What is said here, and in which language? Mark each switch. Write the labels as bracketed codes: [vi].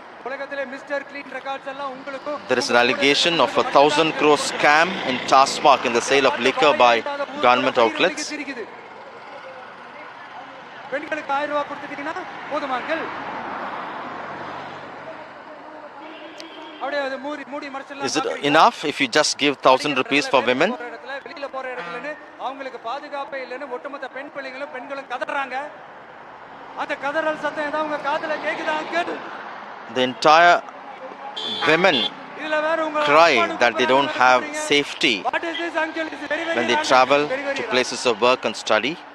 [ta] உலகத்திலே mister clean records எல்லாம் உங்களுக்கு. [en] There is an allegation of a 1,000 crore scam in Tasmak in the sale of liquor by government outlets. [ta] பெண்களுக்கு 1000 ரூபாய் கொடுத்துட்டீங்கன்னா போதுமாங்கள். அப்படியே அது மூடி மறைச்சலாம். [en] Is it enough if you just give 1,000 rupees for women? [ta] வெளியில போற இடத்துலன்னு அவங்களுக்கு பாதுகாப்பே இல்லைன்னு ஒட்டுமொத்த பெண்களும் கதறாங்க. அந்த கதறல் சத்தம் ஏதாவது உங்க காதுல கேக்குதா uncle? [en] The entire women cry that they don't have safety when they travel to places of work and study.